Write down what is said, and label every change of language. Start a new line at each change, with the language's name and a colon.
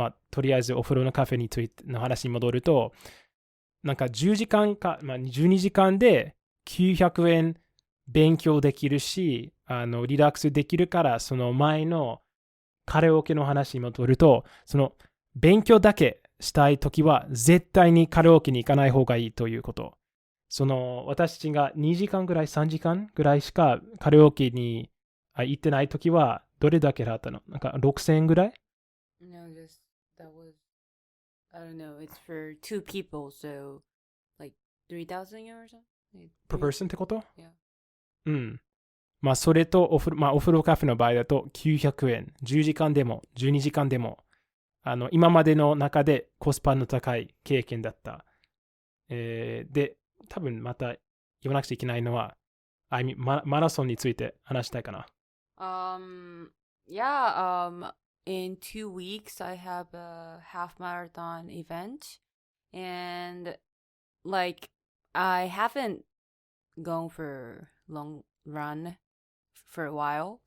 Japanese: とりあえずお風呂のカフェについての話に戻ると、なんか10時間か、12時間で900円勉強できるし、リラックスできるから、その前のカラオケの話に戻ると、勉強だけしたいときは絶対にカラオケに行かない方がいいということ。私たちが2時間ぐらい、3時間ぐらいしかカラオケに行ってないときは、どれだけ払ったの？なんか6000円ぐらい？
English: No, that was, I don't know, it's for two people, so 3,000 yen or something? per person
Japanese: ってこと
English: Yeah.
Japanese: うん。まあ、それとお風呂カフェの場合だと900円。 10時間でも12時間でも、今までの中でコスパの高い経験だった。で、多分また言わなくちゃいけないのは、マラソンについて話したいかな。
English: Yeah, in 2 weeks, I have a half marathon event. And, like, I haven't gone for long run for a while.